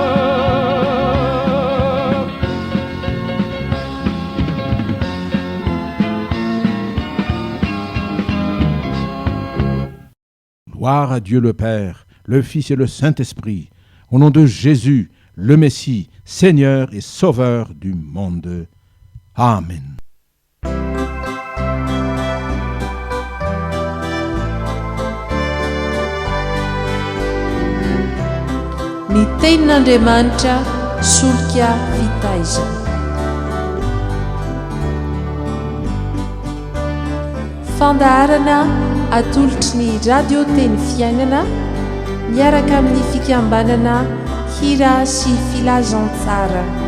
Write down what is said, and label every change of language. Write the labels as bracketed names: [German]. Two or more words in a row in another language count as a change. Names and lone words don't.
[French] Gloire à Dieu le Père, le Fils et le Saint-Esprit, au nom de Jésus, le Messie, Seigneur et Sauveur du monde. Amen. [Malagasy] Ny tenin'Andriamanitra solika fitaizana. Fandaharana atolotry ny radio teny fiainana miaraka amin'ny fikambanana hira sy filazantsara.